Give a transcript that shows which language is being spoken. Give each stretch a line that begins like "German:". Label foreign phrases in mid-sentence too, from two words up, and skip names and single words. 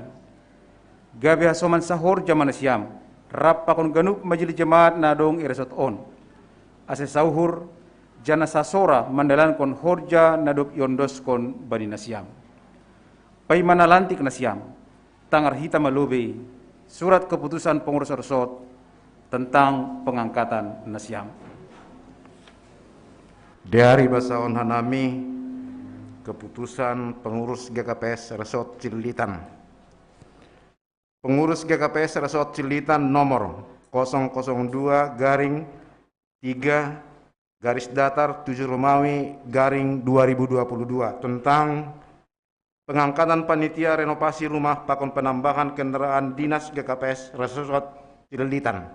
Batak Simalungun: Gabi hasoman sahor jaman nasiam. Rap pakon ganup
Indonesian: majelis jemaat
Batak Simalungun: nadong iresort on. Ase sauhur jana sasora mandalankon horja naduk yondoskon bani nasiam. Pai mana lantik nasiam. Tangar hitam malobe
Indonesian: surat keputusan pengurus resort tentang pengangkatan
Batak Simalungun: nasiam.
Indonesian: Dari
Batak Simalungun: Basaon Hanami,
Indonesian: keputusan pengurus GKPS Resort Cililitan. Pengurus GKPS Resort Cililitan nomor 002-7 tentang pengangkatan panitia renovasi rumah pakon penambahan kendaraan dinas GKPS Resort Cililitan.